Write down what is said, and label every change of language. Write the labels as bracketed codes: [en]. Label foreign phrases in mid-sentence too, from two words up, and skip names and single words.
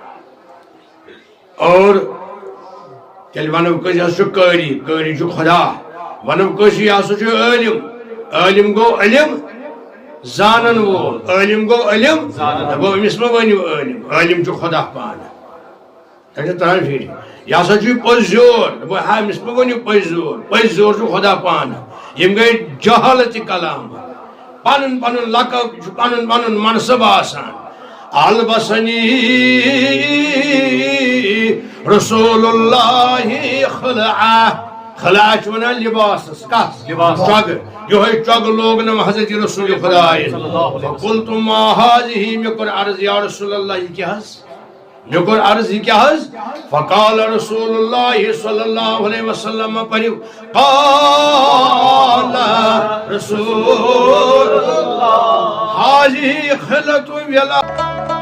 [ks] اور تیٚلہِ ونو کٲنٛسہِ ہسا چھُ قٲری چھُ خدا ونو کٲنٛسہِ یہِ ہسا چھُ عٲلِم گوٚو علم زانن وول عٲلِم گوٚو علم دپو أمِس مہ ؤنِو عٲلِم چھُ خدا پانہٕ تۄہہِ چھا تران فِکرِ یہِ ہسا چھُ پٔزۍ زیور دپو ہا أمِس مہ ؤنِو پٔزۍ زیور چھُ خدا پانہٕ یِم گٔے جہالتہِ کلام پنُن پنُن لقب چھُ پنُن پنُن منصب آسان البسنی رسول اللہ خلعہ چھُ ونان لباسس کتھ چۄگہٕ یہوے چۄگہٕ لوگنم حضرت رسول خداے [ar] فقلت ما هذه [ks] مےٚ کوٚر عرض یا رسول اللہ یہِ کیٛاہ حظ مےٚ کوٚر عرض یہِ کیٛاہ حظ [ar] فقال رسول اللہ صلی اللہ علیہ وسلم [ks] پٔرِو [ar] قال رسول اللہ هذه خلعة